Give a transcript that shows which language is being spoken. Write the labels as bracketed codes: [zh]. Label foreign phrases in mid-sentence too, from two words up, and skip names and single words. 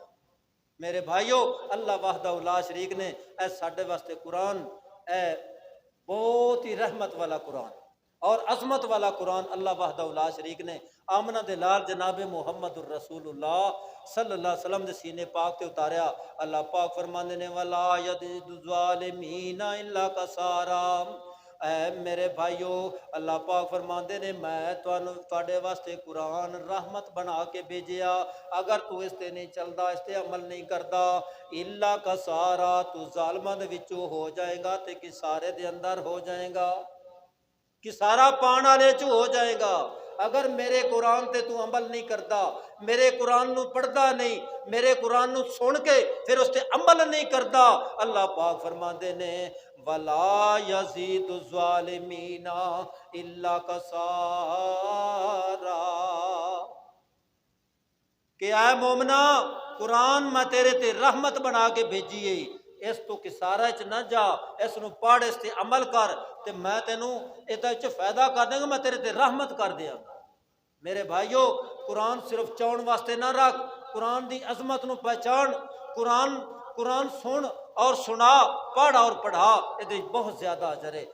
[pa] میرے بھائیو، اللہ [ar] وحدہ لا شریک [pa] نے اے ساڈے واسطے قرآن، اے بہت ہی رحمت والا قرآن اور عظمت والا قرآن اللہ [ar] وحدہ لا شریک [pa] نے آمنہ دے لال جناب محمد الرسول اللہ [ar] صلی اللہ علیہ وسلم [pa] دے سینے پاک تے اتاریا۔ اللہ پاک فرماندے نے [ar] وَلَا يَزِيدُ الظَّالِمِينَ إِلَّا خَسَارًا۔ [pa] اے میرے بھائیو، اللہ پاک فرماندے نے میں تواڈے واسطے قرآن رحمت بنا کے بھیجیا، اگر تو اس تے نہیں چلدا، اس تے عمل نہیں کردا، [ar] الا خسارا، [pa] تو ظالماں دے وچوں ہو جائے گا تے کسارے دے اندر ہو جائے گا، کسارا پان والے چ ہو جائے گا۔ اگر میرے قرآن تے تو عمل نہیں کردا، میرے قرآن نو پڑھدا نہیں، میرے قرآن نو سن کے پھر اس تے عمل نہیں کردا، اللہ پاک فرماندے نے [ar] وَلَا يَزِيدُ الظَّالِمِينَ إِلَّا خَسَارًا، [pa] کہ اے مومنا قرآن میں تیرے تے رحمت بنا کے بھیجی ہے، اس تو کسارا چ نہ جا، اس نو پڑھ، اس تے عمل کر، تے میں تینوں ادا چ فائدہ کر دیں گا، میں تیرے تے رحمت کر دیاں گا۔ میرے بھائیو، قرآن صرف چاؤن واسطے نہ رکھ، قرآن دی عظمت نو پہچان، قرآن سن اور سنا، پڑھ اور پڑھا، [ur] یہ بہت زیادہ اجر ہے۔